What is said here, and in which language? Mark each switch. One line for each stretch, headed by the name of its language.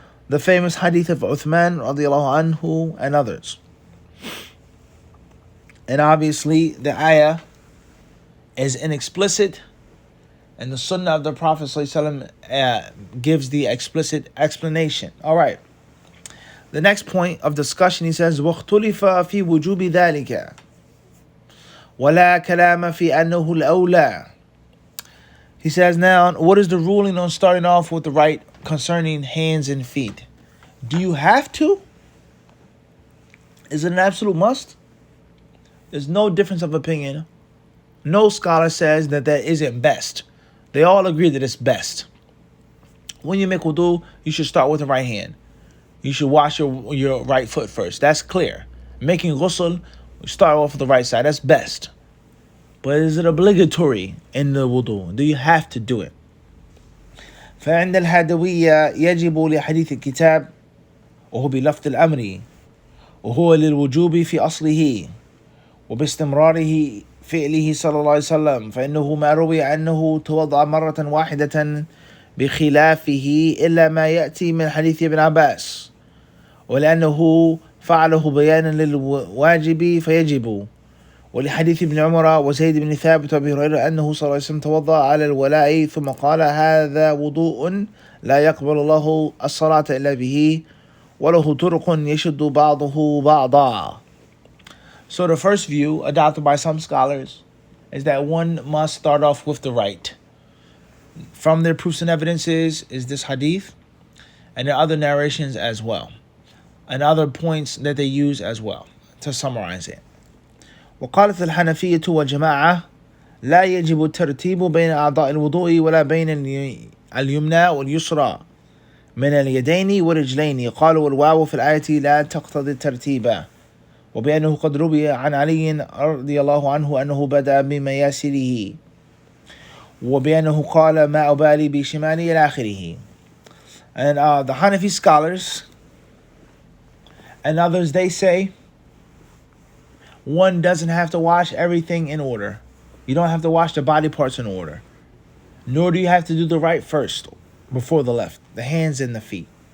English: The famous hadith of Uthman radiallahu anhu and others. And obviously the ayah is inexplicit, and the sunnah of the Prophet ﷺ gives the explicit explanation. All right. The next point of discussion, he says,
Arabic: وَاخْتُلِفَ فِي وُجُوبِ ذَلِكَ وَلَا كَلَامَ فِي أَنَّهُ الْأَوْلَى.
English: He says, now, what is the ruling on starting off with the right concerning hands and feet? Do you have to? Is it an absolute must? There's no difference of opinion. No scholar says that isn't best. They all agree that it's best. When you make wudu, you should start with the right hand. You should wash your right foot first. That's clear. Making ghusl, start off with the right side. That's best. But is it obligatory in the wudu? Do you have to do it?
Arabic: فعند الحدوية يجب لحديث الكتاب وهو بلفظ الأمر وهو للوجوب في أصله وباستمراره فعله صلى الله عليه وسلم فإنه ما روي أنه توضأ مرة واحدة بخلافه إلا ما يأتي من حديث ابن عباس ولأنه فعله بيانا للواجب فيجب ولحديث ابن عمر وزيد بن ثابت وابي هريرة أنه صلى الله عليه وسلم توضأ على الولاء ثم قال هذا وضوء لا يقبل الله الصلاة إلا به وله طرق يشد بعضه بعضا.
English: So the first view adopted by some scholars is that one must start off with the right. From their proofs and evidences is this hadith and the other narrations as well, and other points that they use as well to summarize it.
Arabic: وقالت الحنفية والجماعة لا يجب الترتيب بين أعضاء الوضوء ولا بين اليمنى واليسرى من اليدين والرجلين. قالوا والواو في الآية لا تقتضي الترتيب وبأنه قد روي عن علي رضي الله عنه أنه بدأ بمياسره وبأنه قال ما أبالي بشمالي إلى آخره.
English: And the Hanafi scholars and others, they say one doesn't have to wash everything in order. You don't have to wash the body parts in order. Nor do you have to do the right first before the left, the hands and the feet.